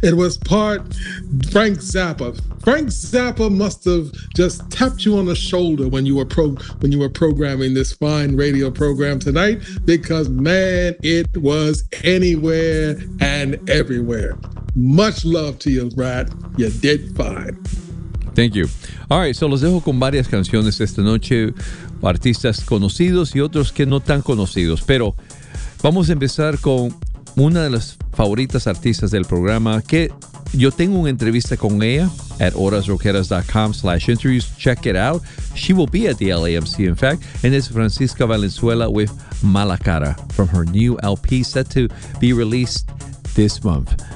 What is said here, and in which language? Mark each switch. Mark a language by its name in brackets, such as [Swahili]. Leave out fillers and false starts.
[English] It was part Frank Zappa. Frank Zappa must have just tapped you on the shoulder when you were programming this fine radio program tonight, because, man, it was anywhere and everywhere. Much love to you, Brad. You did fine. Thank you. All right, so [Spanish] los dejo con varias canciones esta noche, artistas conocidos y otros que no tan conocidos, pero vamos a empezar con una de las favoritas artistas del programa, que yo tengo una entrevista con ella at horasroqueras.com/interviews. [English] Check it out. She will be at the LAMC, in fact, and it's Francisca Valenzuela with Mala Cara from her new LP set to be released this month.